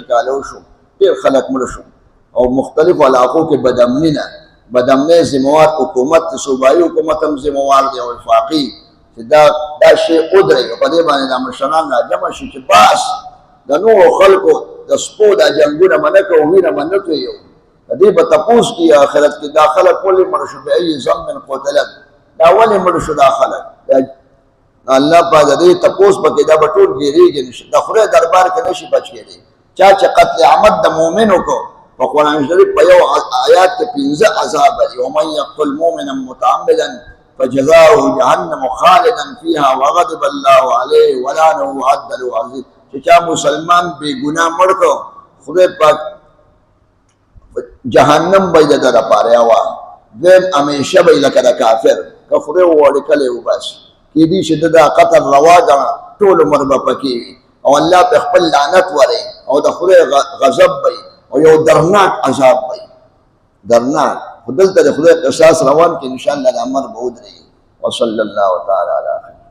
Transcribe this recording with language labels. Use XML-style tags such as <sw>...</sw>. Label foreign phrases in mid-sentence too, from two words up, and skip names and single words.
<ps>کاله وشو ډېر خلک مړه شو او مختلفو علاقو کې بدامنۍ ذموار حکومت صوبایي حکومت هم ذموار دی او وفاقي چې دا شی ودرېږي په دې باندې دا مشران راجمع شي چې بس د نورو خلکو د سپو دا جنګونه منه کوو وینه به نه تویو د دې به تپوس کړي آخرت کې دا خلک ولې مړه شو</ps> <ar>بأي ذنب قتلت</ar> <ps>دا ولې مړه شو دا خلک الله پاک د دې تپوس پکې دا به ټول ګیرېږي نشي د خدای دربار کې نشي بچ کېدی چا چې قتل عمد د مؤمن وکړو په قرآن شریف په یو آیات کې 15 عذاب دي</ps> <ar>ومن یقتل مؤمنا متعمدا فجزاؤه جهنم خالدا فيها وغضب الله عليه ولعنه وعد له عظيم</ar> <ps>چې چا مسلمان بې ګناه مړ کړو خدای پاک جهنم به د ده لپاره هوا دویم همیشه به لکه د کافر که خدای وغواړي کله وباسي کېدای شي د دا قتل روا ګڼه ټول عمر به پکې وي او الله په خپل لعنت وري او د خدای غضب به او یو درناک عذاب به درناک خو دلته د خدای قصاص روان کې انشاءالله د امر به ودرېږي</ps> <ar>وصلی الله تعالی علی خیر</ar>